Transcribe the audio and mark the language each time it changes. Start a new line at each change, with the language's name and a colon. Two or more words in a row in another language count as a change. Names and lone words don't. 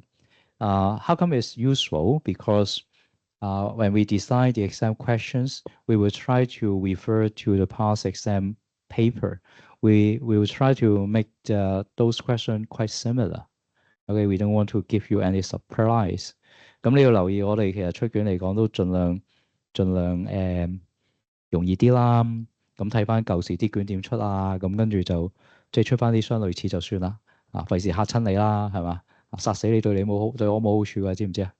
English: How come it's useful? Because when we design the exam questions, we will try to refer to the past exam paper. We will try to make those questions quite similar. Okay, we don't want to give you any surprise.
Cantonese: 咁你要留意，我哋其實出卷嚟講都盡量容易啲啦。咁睇翻舊時啲卷點出啊，咁跟住就即係出翻啲相類似就算啦。費事嚇親你啦，係嘛？殺死你對我冇好處㗎，知唔知啊？